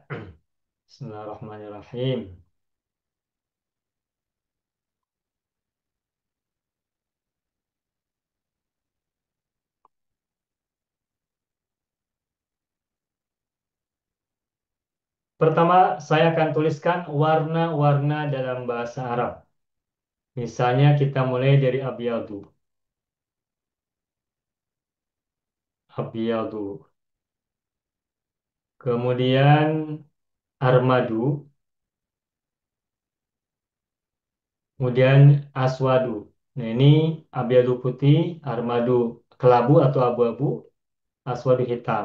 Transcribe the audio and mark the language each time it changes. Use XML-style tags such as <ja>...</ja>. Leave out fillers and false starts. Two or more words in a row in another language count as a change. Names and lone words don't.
<id>Bismillahirrahmanirrahim. Pertama, saya akan tuliskan warna-warna dalam bahasa Arab. Misalnya kita mulai dari abyadu. Abyadu. Kemudian armadu. Kemudian aswadu. Nah, ini abyadu putih, armadu kelabu atau abu-abu, aswadu hitam.</id>